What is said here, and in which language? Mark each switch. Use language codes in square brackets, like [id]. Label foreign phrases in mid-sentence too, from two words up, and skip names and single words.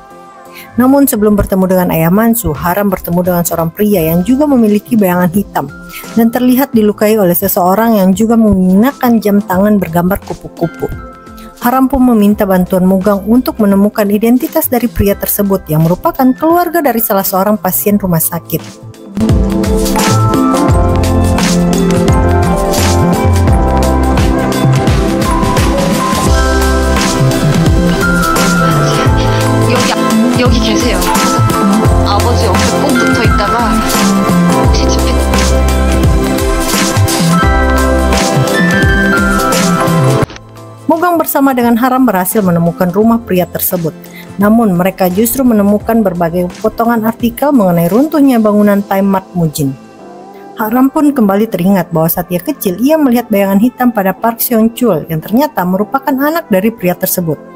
[id] Namun sebelum bertemu dengan ayah Mansu, Haram bertemu dengan seorang pria yang juga memiliki bayangan hitam dan terlihat dilukai oleh seseorang yang juga menggunakan jam tangan bergambar kupu-kupu. Haram pun meminta bantuan Mogang untuk menemukan identitas dari pria tersebut yang merupakan keluarga dari salah seorang pasien rumah sakit. [ko] 여기 계세요. 아버지 옆에 꼭 붙어 있다가 혹시 집에 [id] Mogang bersama dengan Haram berhasil menemukan rumah pria tersebut. Namun mereka justru menemukan berbagai potongan artikel mengenai runtuhnya bangunan Time Mart Mujin. Haram pun kembali teringat bahwa saat ia kecil ia melihat bayangan hitam pada Park Seon Chul yang ternyata merupakan anak dari pria tersebut.